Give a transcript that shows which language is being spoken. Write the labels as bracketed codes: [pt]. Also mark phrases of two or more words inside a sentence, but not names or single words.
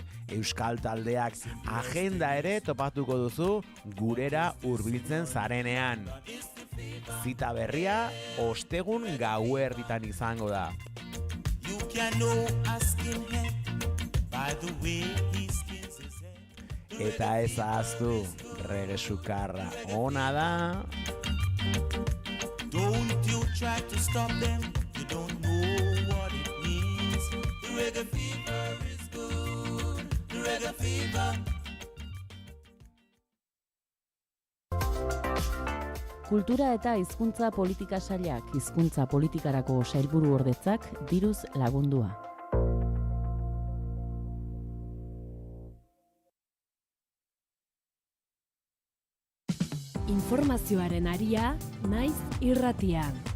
[eu] Euskal taldeak agenda ere topatuko duzu gurera hurbiltzen zarenean. Zita berria ostegun gauerditan izango da. Eta ez ahaztu, reggae sukarra ona da. [en] Don't you try to stop them, you don't know what it means. The reggae fever is good, the reggae fever. [eu] Kultura eta hizkuntza politika sailak, hizkuntza politikarako sailburu ordetzak diruz lagundua. Informazioaren aria, naiz irratia.